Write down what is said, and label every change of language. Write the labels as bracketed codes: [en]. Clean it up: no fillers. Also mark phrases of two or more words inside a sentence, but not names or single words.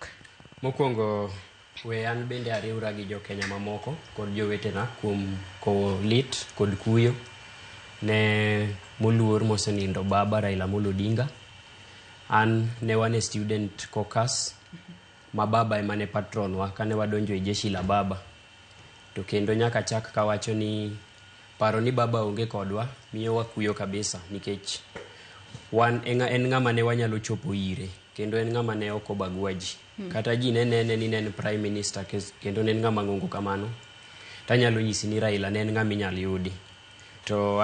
[luo] mokwongo we an bende ariwra gi jo Kenya mamoko kod jowetena kuom kowo lit kod kuyo ne moluor mosenindo baba Raila Amolo Odinga. An ne wane [en] student caucus [luo] ma baba emane patron wa kane wadonjo e [sw] jeshi la baba [luo] to kendo nyaka chak kawacho ni paro ni baba onge kodwa miyo wakuyo kabisa nikech wan en ng'ama ne wanyalo chopo ire kendo en ng'ama ne ok obagwa ji kata ji ne nene ni ne en [en] prime minister [luo] kendo ne en ng'ama ng'ongo kamano tanyalo nyisi ni Raila ne en ng'ama inyalo yudi to